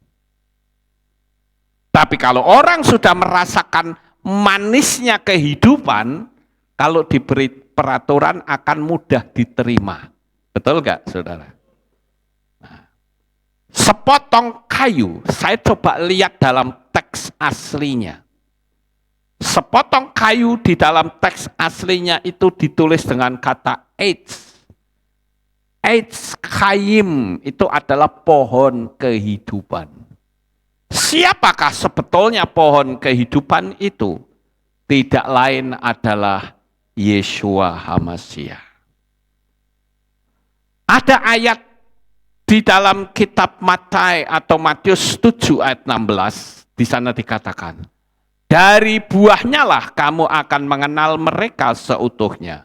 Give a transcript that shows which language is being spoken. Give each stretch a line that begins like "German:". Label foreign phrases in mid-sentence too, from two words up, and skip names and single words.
Indonesian: Tapi kalau orang sudah merasakan manisnya kehidupan, kalau diberi peraturan akan mudah diterima. Betul nggak, saudara? Nah, sepotong kayu, saya coba lihat dalam teks aslinya. Sepotong kayu di dalam teks aslinya itu ditulis dengan kata eitz.
Hebrew: עץ חיים
Indonesian: itu adalah pohon kehidupan. Siapakah sebetulnya pohon kehidupan itu? Tidak lain adalah Yeshua HaMashiach. Ada ayat di dalam kitab Matai atau Matius 7 ayat 16, di sana dikatakan, dari buahnya lah kamu akan mengenal mereka seutuhnya.